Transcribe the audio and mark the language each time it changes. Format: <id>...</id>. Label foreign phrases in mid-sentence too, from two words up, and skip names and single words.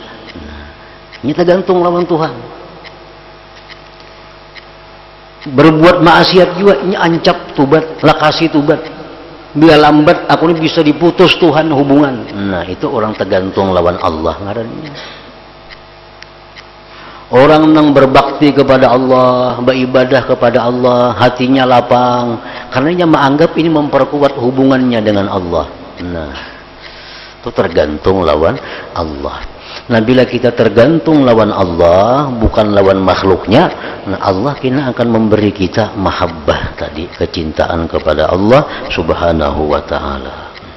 <bjn>Nah, ini tergantung lawan Tuhan. Berbuat maksiat juga ini ancap tubat, lakasi tubat. Bila lambat aku ini bisa diputus Tuhan hubungan. Nah itu orang tergantung lawan Allah ngarannya. Orang yang berbakti kepada Allah, beribadah kepada Allah, hatinya lapang, karena dia menganggap ini memperkuat hubungannya dengan Allah. Nah, itu tergantung lawan Allah. Nah, bila kita tergantung lawan Allah, bukan lawan makhluknya, nah Allah kena akan memberi kita mahabbah tadi, kecintaan kepada Allah</bjn> <ar>Subhanahu wa Ta'ala.</ar>